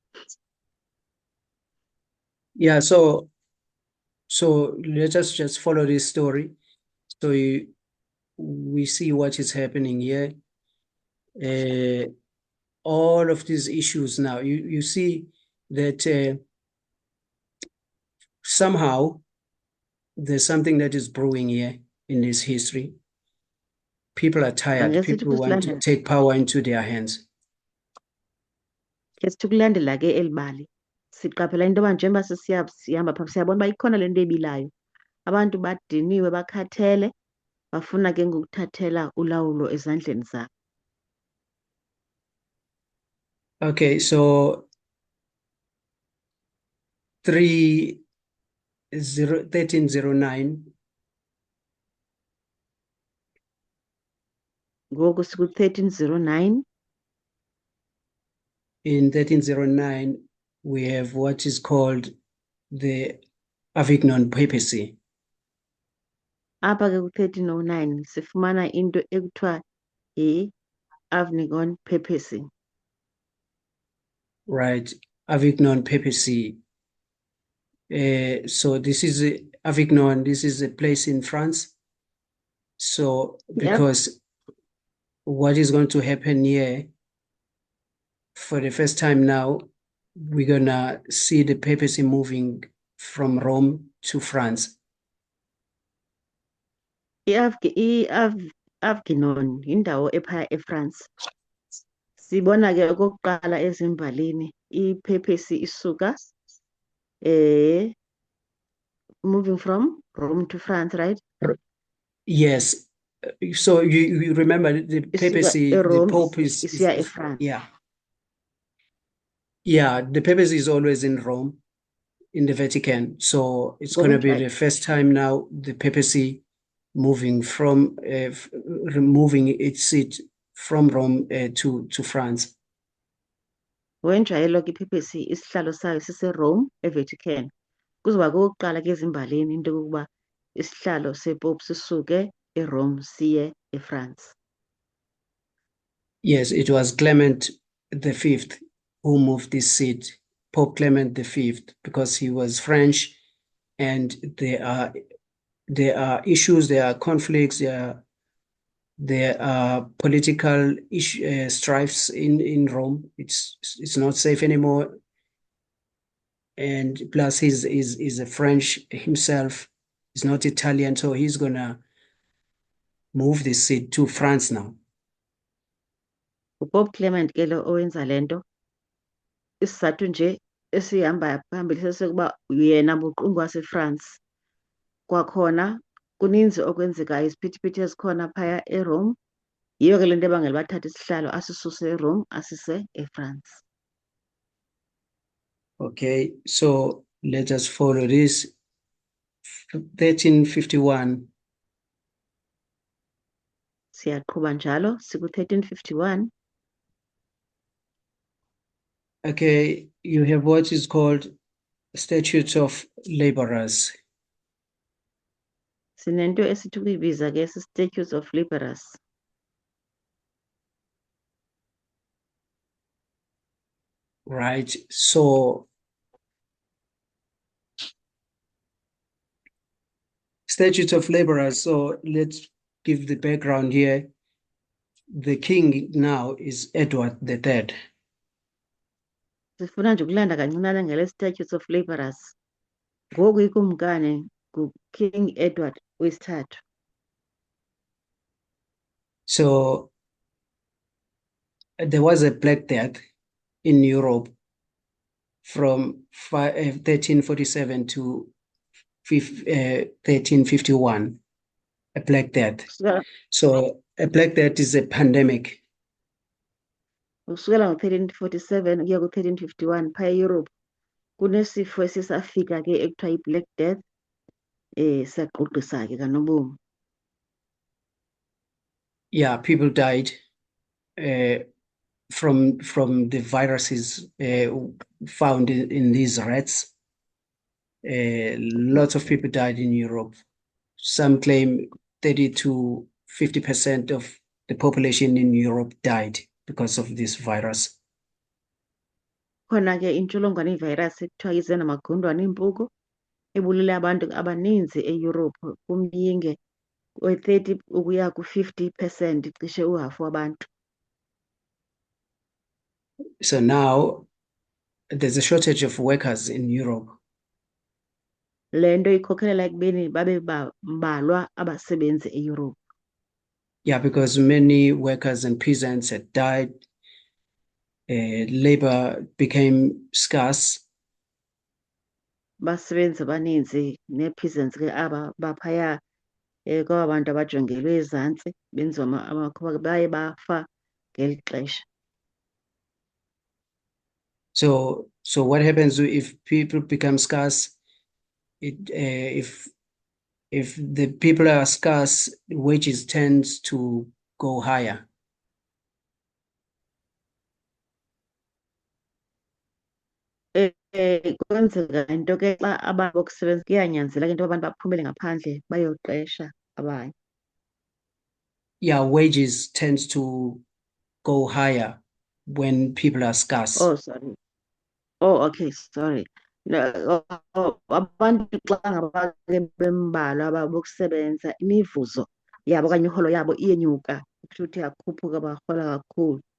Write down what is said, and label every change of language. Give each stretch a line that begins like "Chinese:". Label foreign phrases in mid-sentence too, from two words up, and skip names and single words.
English: Yeah, so let us just follow this story. So we see what is happening here. All of these issues now, you see that somehow there's something that is brewing here in this history. People are tired. People want to take power into their hands.
Xhosa: Ke sithi ukulandela ke elibali siqaphela into yoba njengoba sihamba phaa siyabona uba ikhona le nto ebilayo. Abantu badiniwe bakhathele bafuna ke ngokuthathela ulawulo ezandleni zabo.
English: Okay, so 1309
Xhosa: Ngoku siku-1309.
English: in 1309 we have what is called the Avignon Papacy.
Xhosa: Apha ke ku-1309 sifumana into ekuthiwa yi-Avignon Papacy.
English: Right, Avignon Papacy. So this is Avignon, this is a place in France. So because what is going to happen here, for the first time now, we're gonna see the papacy moving from Rome to France.
Xhosa: I-Avignon yindawo ephaya eFrance. Sibona ke okokuqala ezimbalini ipapacy isuka
English: moving from Rome to France,
Xhosa: right?
English: Yes. So you remember the papacy, the Pope is France. Yeah. Yeah, the papacy is always in Rome, in the Vatican. So it's going to be the first time now the papacy moving from removing its seat from Rome to France.
Xhosa: Wenjayelo ke ipapacy isihlalo sayo sise-Rome eVatican. Kuzoba kokuqala ke ezimbalini into yokuba isihlalo sepope sisuke eRome siye eFrance.
English: Yes, it was Clement V who moved this seat, Pope Clement V, because he was French, and there are issues, there are conflicts, there are political strifes in Rome. It's not safe anymore, and plus he's a French himself. He's not Italian, so he's gonna move this seat to France now.
Xhosa: UPope Clement ke lo owenza lento, isizathu nje esihamba phambili sesekuba yena buqungu waseFrance. Kwakhona kuninzi okwenzekayo, isiphithiphithi esikhona phaya eRome. Yiyo ke lento ebangela bathatha isihlalo asisuse eRome asise eFrance.
English: Okay, so let us follow this. 1351.
Xhosa: Siyaqhuba njalo siku-1351.
English: Okay, you have what is called Statutes of Laborers.
Xhosa: Sinento esithi ukuyibiza ke Statutes of Laborers.
English: Right, so Statutes of Laborers. So let's give the background here. The king now is Edward III.
Xhosa: Sifuna nje ukulanda kancinane ngale Statutes of Laborers. Ngoku ikumkani nguKing Edward wesithathu.
English: So there was a Black Death in Europe from 1347 to 1351, a Black Death. So a Black Death is a pandemic.
Xhosa: Ukusukela ngo-1347 kuya ku-1351 phaya eEurope kunesifo esisafika ke ekuthiwa yi-Black Death saqugqisa ke kanobom.
English: Yeah, people died from the viruses found in these rats. Lots of people died in Europe. Some claim 30 to 50% of the population in Europe died because of this virus.
Xhosa: Khona ke intsholongwane ivirus ekuthiwa ize namagundwane empuku ebulele abantu abaninzi eEurope kumyinge we-30 ukuya ku-50%, cishe uhafu wabantu.
English: So now there's a shortage of workers in Europe.
Xhosa: Le nto ikhokhelela ekubeni babe bambalwa abasebenzi eEurope.
English: Yeah, because many workers and peasants had died. Labor became scarce.
Xhosa: Basebenzi abaninzi nee-peasants ke aba baphaya kwaba abantu abajongelwe ezantsi benziwa amakhuba baye bafa ngeli xesha.
English: So what happens if people become scarce? If the people are scarce, wages tends to go higher.
Xhosa: Kwenzeka into ke xa abantu bokusebenza kuyanyanzeleka into yoba abantu baphumele ngaphandle bayoqesha abanye.
English: Yeah, wages tends to go higher when people are scarce. Oh, sorry. Oh, okay, sorry. No,
Xhosa: abantu xa ngaba ke bembalwa bokusebenza imivuzo yabo okanye iholo yabo iyenyuka, kusho ukuthi yakhuphuka barhola kakhulu.